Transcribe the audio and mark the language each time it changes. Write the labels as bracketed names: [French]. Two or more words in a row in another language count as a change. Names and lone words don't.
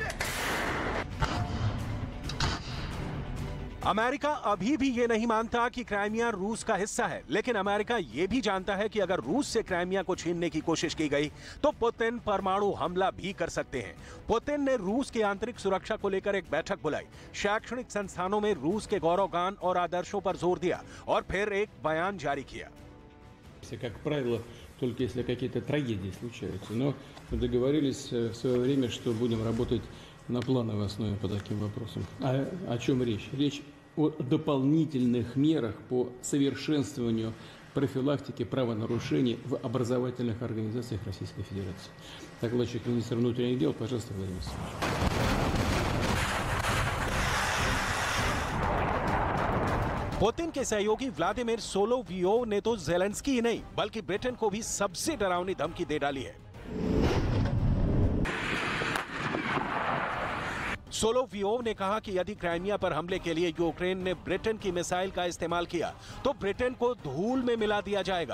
[Hindi] अमेरिका अभी भी ये नहीं मानता कि क्राइमिया रूस का हिस्सा है, लेकिन अमेरिका ये भी जानता है कि अगर रूस से क्राइमिया को छीनने की कोशिश की गई तो पुतिन परमाणु हमला भी कर सकते हैं। पुतिन ने रूस की आंतरिक सुरक्षा को लेकर एक बैठक बुलाई, शैक्षणिक संस्थानों में रूस के गौरवगान और आदर्शों पर जोर दिया और फिर एक बयान जारी किया। [Russian] Как правило, только если какие-то трагедии случаются. Но мы договорились в свое время, что будем работать на плановой основе по таким вопросам. О чем речь? Речь о дополнительных мерах по совершенствованию профилактики правонарушений в образовательных организациях Российской Федерации. Докладчик министра внутренних дел, пожалуйста, Владимир Александрович. [Hindi] पुतिन के सहयोगी व्लादिमीर सोलोवियोव ने तो ज़ेलेंस्की ही नहीं बल्कि ब्रिटेन को भी सबसे डरावनी धमकी दे डाली है। सोलोवियोव ने कहा कि यदि क्राइमिया पर हमले के लिए यूक्रेन ने ब्रिटेन की मिसाइल का इस्तेमाल किया तो ब्रिटेन को धूल में मिला दिया जाएगा।